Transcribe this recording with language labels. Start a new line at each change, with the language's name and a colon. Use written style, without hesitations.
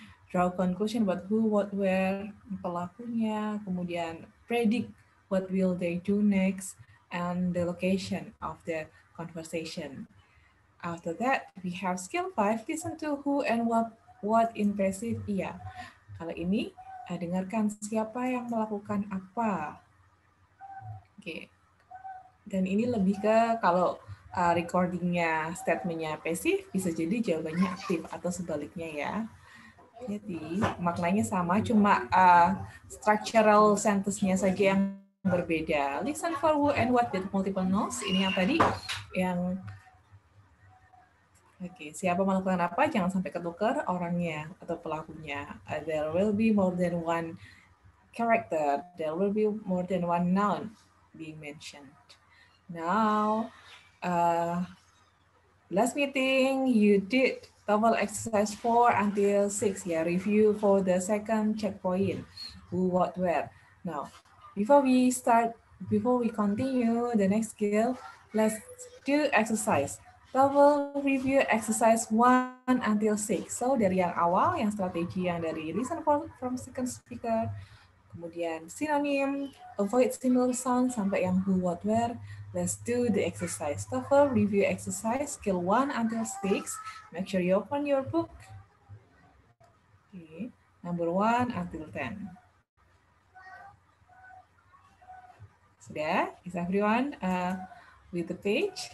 English: Draw conclusion about who, what, where,
Indonesian: pelakunya, kemudian
English: predict what will they do next, and the location of the conversation. After that, we have skill 5, listen to who and what in passive.
Indonesian: Iya, kalau ini dengarkan siapa yang melakukan apa. Oke, dan ini lebih ke kalau recordingnya statementnya pasif, bisa jadi jawabannya aktif atau sebaliknya ya. Jadi maknanya sama, cuma structural sentence-nya saja yang berbeda.
English: Listen for who and what with multiple nouns.
Indonesian: Ini yang tadi yang oke, siapa melakukan apa, jangan sampai ketukar orangnya atau pelakunya.
English: There will be more than one character. There will be more than one noun being mentioned. Now, last meeting you did TOEFL exercise 4 until 6, yeah, review for the second checkpoint, who, what, where. Now, before we continue the next skill, let's do exercise. TOEFL review exercise 1 until 6.
Indonesian: So dari yang awal, yang strategi yang dari
English: listen from second speaker,
Indonesian: kemudian synonym,
English: avoid similar sound,
Indonesian: sampai yang who, what, where.
English: Let's do the exercise. TOEFL review exercise, skill 1 until 6. Make sure you open your book. Okay. Number 1 until 10.
Indonesian: Sudah?
English: Is everyone with the page?